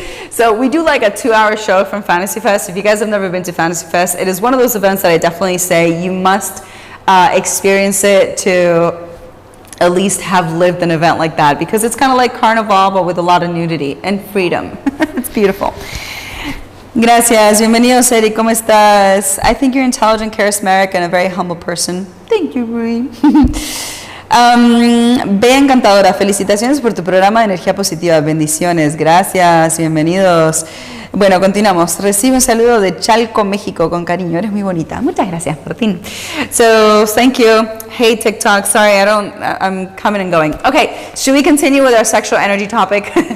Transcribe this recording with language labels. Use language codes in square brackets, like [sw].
[en] So we do like a 2-hour show from Fantasy Fest. If you guys have never been to Fantasy Fest, it is one of those events that I definitely say you must experience it to at least have lived an event like that, because it's kind of like Carnival but with a lot of nudity and freedom. It's beautiful. [es] Gracias. Bienvenido, [en] Eric. [es] ¿Cómo estás? [en] I think you're intelligent, charismatic, and a very humble person. Thank you, Rui. [es] Bea encantadora. Felicitaciones por tu programa de energía positiva. Bendiciones. Gracias. Bienvenidos. Bueno, continuamos. Recibe un saludo de Chalco, México, con cariño. Eres muy bonita. Muchas gracias, Martín. [en] So, thank you. Hey, [es] TikTok. [en] Sorry, I'm coming and going. Okay, should we continue with our sexual energy topic?